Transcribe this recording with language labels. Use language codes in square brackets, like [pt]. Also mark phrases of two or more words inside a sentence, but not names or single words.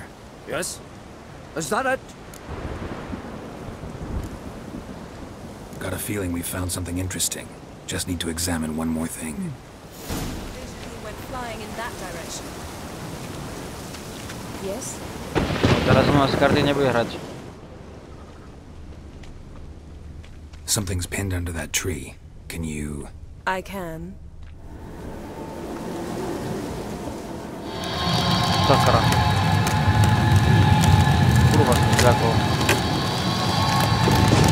[en] Yes? Is that it? Got a feeling we found something interesting. Just need to examine one more thing. Vision went flying in that direction. Yes? [sk] Teraz u nás karty nebude hrať. [en] Something's pinned under that tree. Can you... I can. [sk] Sakra. Kurwa, zľakol.